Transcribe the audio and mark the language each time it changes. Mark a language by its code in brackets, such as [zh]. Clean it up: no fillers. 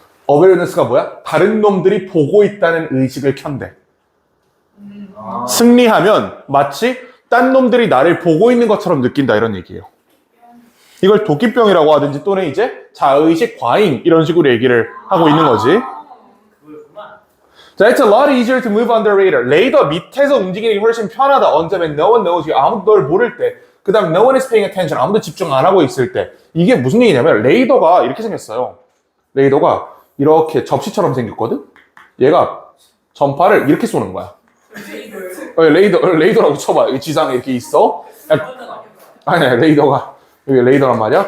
[ko] awareness가 뭐야? 다른 놈들이 보고 있다는 의식을 켠대. 승리하면 마치 딴 놈들이 나를 보고 있는 것처럼 느낀다 이런 얘기예요. 이걸 도끼병이라고 하든지 또는 이제 자의식 과잉 이런 식으로 얘기를 하고 있는 거지. 그거였구만. [en] 자, it's a lot easier to move under radar. [ko] 레이더 밑에서 움직이는 게 훨씬 편하다. [en] 언제면 no one knows you. [ko] 아무도 널 모를 때. 그 다음 [en] no one is paying attention. [ko] 아무도 집중 안 하고 있을 때. 이게 무슨 얘기냐면 레이더가 이렇게 생겼어요. 레이더가 이렇게 접시처럼 생겼거든? 얘가 전파를 이렇게 쏘는 거야. 레이더라고 쳐봐. 여기 지상에 이렇게 있어. 아니, 레이더가. 여기 레이더란 말이야.